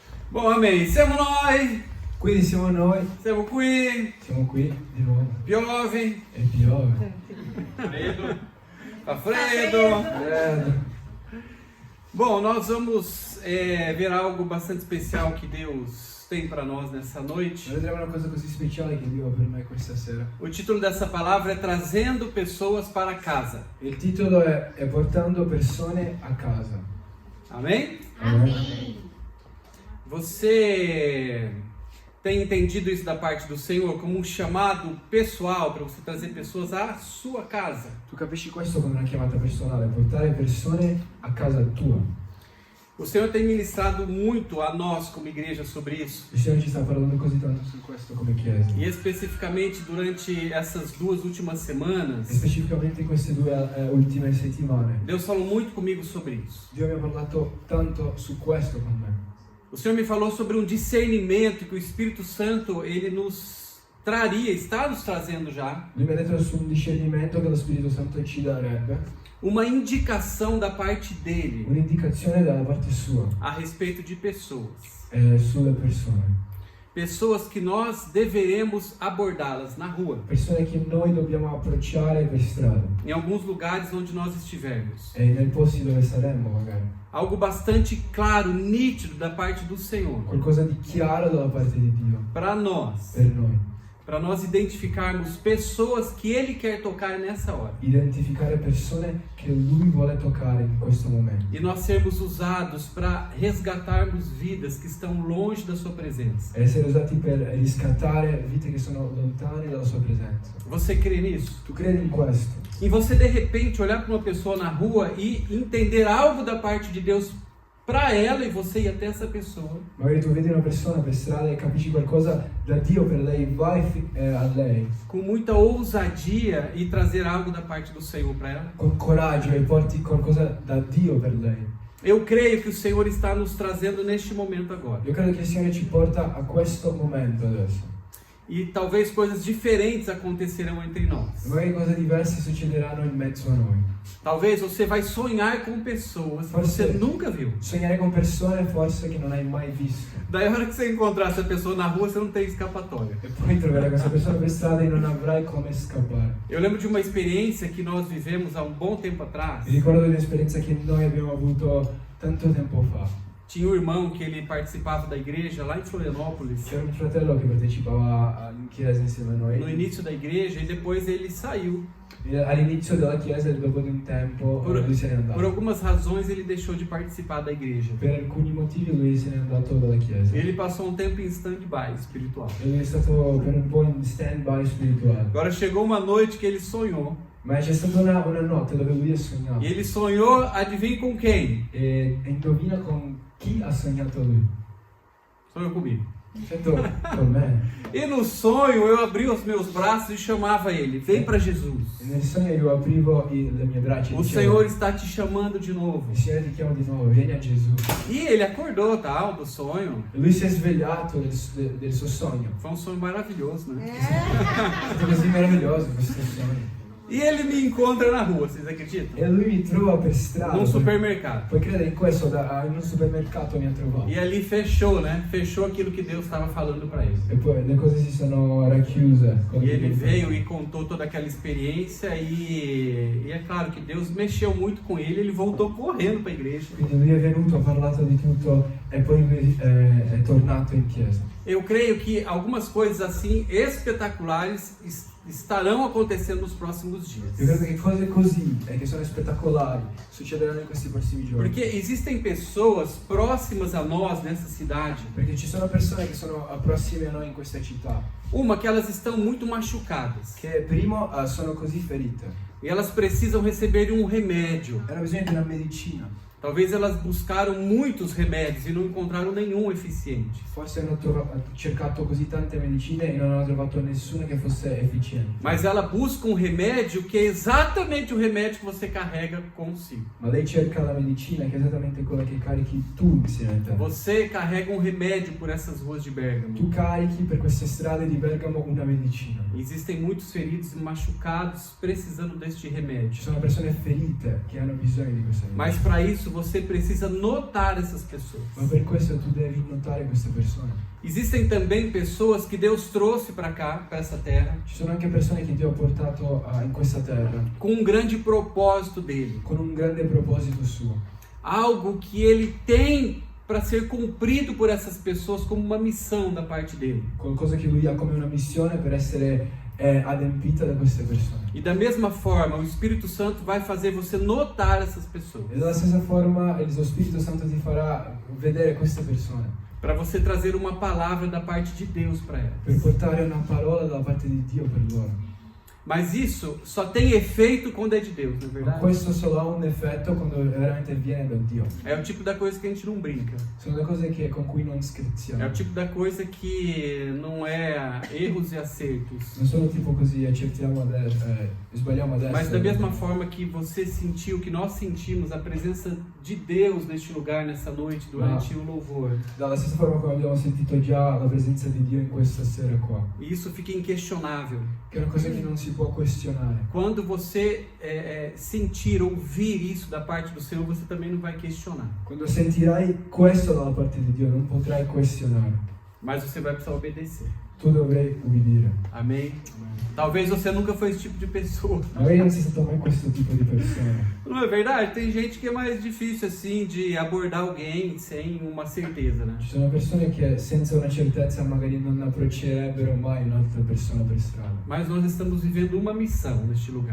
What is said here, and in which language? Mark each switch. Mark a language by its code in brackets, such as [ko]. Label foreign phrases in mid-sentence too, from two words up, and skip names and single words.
[pt] Bom, amém. [it] Siamo noi. Quindi siamo noi, Siamo qui. siamo qui di nuovo. Piove. E piove. Fa freddo. Freddo. [pt] Bom, nós vamos ver algo bastante especial que Deus tem para nós nessa noite. [it] Vedremo una cosa così speciale che Dio ha per me questa sera. [pt] O título dessa palavra é Trazendo Pessoas para Casa. [it] Il titolo è Portando persone a casa. [pt] Amém? [it] Amen. [pt] Você tem entendido isso da parte do Senhor como um chamado pessoal para você trazer pessoas à sua casa? [it] Tu capisci questo come una chiamata personale, portare persone a casa tua. [pt] O Senhor tem ministrado muito a nós como igreja sobre isso. [it] Il Signore ci sta parlando così tanto su questo come chiesa. [pt] E especificamente durante essas duas últimas E semanas, [it] specificamente in queste due ultime settimane. [pt] Deus falou muito comigo sobre isso. [it] Dio mi ha parlato tanto su questo con me. [pt] O Senhor me falou sobre um discernimento que o Espírito Santo ele nos traria, está nos trazendo já, [it] Lui mi ha detto su un discernimento che lo Spirito Santo ci darebbe, [pt] uma indicação da parte dele [it] un'indicazione dalla parte sua [pt] a respeito de pessoas. [it] Sulle persone. [pt] Pessoas que nós deveremos abordá-las na rua, [it] Persone che noi dobbiamo approcciare per strada [pt] em alguns lugares onde nós estivermos. [it] e nei posti dove saremmo magari. [pt] Algo bastante claro, nítido da parte do Senhor, [it] Qualcosa di chiaro dalla parte di Dio [pt] para nós. [it] per noi. [pt] Identificarmos pessoas que Ele quer tocar nessa hora. [it] Identificare persone che Lui vuole toccare in questo momento. [pt] E nós sermos usados para resgatarmos vidas que estão longe da Sua presença. [it] E essere usati per riscattare vite che sono lontane dalla sua presenza. [pt] Você crê nisso? [it] Tu credi in questo? [pt] E você de repente olhar para uma pessoa na rua e entender algo da parte de Deus para ela e você ir até essa pessoa. [it] Magari tu vedi una persona per strada e capisci qualcosa da Dio per lei, vai a lei [pt] Com muita ousadia e trazer algo da parte do Senhor para ela. [it] con coraggio e porti qualcosa da Dio per lei. [pt] Eu creio que o Senhor está nos trazendo neste momento agora. [it] Io credo che il Signore ci porta a questo momento adesso. [pt] E talvez coisas diferentes acontecerão entre nós. [it] Magari cose diverse succederanno in mezzo a noi. [pt] Talvez você vai sonhar com pessoas que você nunca viu. [it] Sognare con persone forse che non hai mai visto. [pt] Daí a hora que você encontrar essa pessoa na rua, você não tem escapatória. [it] E poi troverai questa persona per strada e non avrai come scappare. [pt] Eu lembro de uma experiência que nós vivemos há um bom tempo atrás. [it] Mi ricordo di un'esperienza che noi abbiamo avuto tanto tempo fa. [pt] Tinha um irmão que ele participava da igreja lá em Florianópolis, [it] C'era un fratello che partecipava in chiesa insieme a [pt] no [it] noi. [pt] início da igreja, e depois ele saiu. [it] E all'inizio della chiesa e dopo di un tempo lui se n'è [pt] Por [it] andato. [pt] algumas razões ele deixou de participar da igreja. [it] Per alcuni motivi lui se n'è andato dalla chiesa. [pt] Ele passou um tempo em stand-by espiritual. [it] E lui è stato per un po' in stand-by spirituale. [pt] Agora chegou uma noite que ele sonhou. [it] Ma c'è stata una notte dove lui ha sognato. [pt] E ele sonhou, adivinha com quem? [it] E indovina con chi ha sognato lui? [pt] Sonhou comigo. [it] Certo, con me. [pt] E no sonho eu abri os meus braços e chamava ele: vem para Jesus. [it] E nel sogno io aprivo le mie braccia e [pt] O [it] dicevo, [pt] Senhor está te chamando de novo. [it] il Signore ti chiama di nuovo, vieni a Gesù. [pt] E ele acordou, tal, do sonho. [it] E lui si è svegliato del suo sogno. [pt] Foi um sonho maravilhoso, né? [it] È stato così meraviglioso questo sogno. [pt] E ele me encontra na rua, vocês acreditam? [it] E lui mi trova per strada. [pt] Num supermercado. [it] Puoi credere in questo, in un supermercato mi ha trovato. [pt] E ali fechou, né? Fechou aquilo que Deus estava falando para ele. [it] E poi le cose si sono racchiuse. [pt] E ele veio e contou toda aquela experiência e é claro que Deus mexeu muito com ele, ele voltou correndo para a igreja. [it] Quindi lui è venuto, ha parlato di tutto e poi lui è tornato in chiesa. [pt] Eu creio que algumas coisas assim espetaculares estarão acontecendo nos próximos dias. [it] Io credo che cose così e che sono spettacolari succederanno in questi prossimi giorni. [pt] Porque existem pessoas próximas a nós nessa cidade. [it] Perché ci sono persone che sono prossime a noi in questa città. [pt] Uma que elas estão muito machucadas. [it] Che primo sono così ferite. [pt] E elas precisam receber um remédio. [it] Hanno bisogno di una medicina. [pt] Talvez elas buscaram muitos remédios e não encontraram nenhum eficiente. [it] Forse hanno cercato così tante medicine e non hanno trovato nessuna che fosse efficiente. [pt] Mas ela busca um remédio que é exatamente o remédio que você carrega consigo. [it] Ma lei cerca la medicina che è esattamente quella che carichi tu insieme a te. [pt] Você carrega um remédio por essas ruas de Bérgamo. [it] Tu carichi per queste strade di Bergamo una medicina. [pt] Existem muitos feridos e machucados precisando deste [it] Ci [pt] remédio. [it] sono persone ferite che hanno bisogno di questa medicina. [pt] Mas para isso você precisa notar essas pessoas. [it] Ma per questo tu devi notare queste persone. [pt] Existem também pessoas que Deus trouxe para cá, para essa terra, [it] Ci sono anche persone che Dio ha portato in questa terra [pt] com um grande propósito dele. [it] con un grande proposito suo. [pt] Algo que ele tem para ser cumprido por essas pessoas como uma missão da parte dele. [it] Qualcosa che Lui ha come una missione per essere adempita da queste persone. [pt] E da mesma forma, o Espírito Santo vai fazer você notar essas pessoas. [it] E dalla stessa forma lo Spirito Santo ti farà vedere queste persone. [pt] Para você trazer uma palavra da parte de Deus para elas. [it] Per portare una parola dalla parte di Dio per loro. [pt] Mas isso só tem efeito quando é de Deus, não é [it] Ma [pt] verdade? [it] questo solo ha un effetto quando veramente viene da Dio. [pt] É o tipo da coisa que a gente não brinca. [it] Sono le cose con cui non [pt] É [it] scherziamo. [pt] o tipo da coisa que não é erros e acertos. [it] Non solo tipo così accertiamo sbagliamo adesso. [pt] Mas da mesma forma que você sentiu, que nós sentimos a presença de Deus neste lugar, nessa noite, durante o louvor. [it] Dalla stessa forma come abbiamo sentito già la presenza di Dio in questa sera qua. [pt] E isso fica inquestionável. [it] Che è una cosa che non si può questionare. [pt] Quando você sentir, ouvir isso da parte do Senhor, você também não vai questionar. [it] Quando sentirai questo dalla parte di Dio non potrai questionare. [pt] Mas você vai precisar obedecer. [it] Tu dovrai ubbidire. [pt] Amém? Talvez você nunca foi esse tipo de pessoa. [it] Magari non sei stato mai questo tipo di persona. [pt] Não é verdade? Tem gente que é mais difícil assim de abordar alguém sem uma certeza, né? [it] Ci sono persone che senza una certezza magari non approccerebbero mai un'altra persona per strada. [pt] Mas nós estamos vivendo uma missão neste lugar.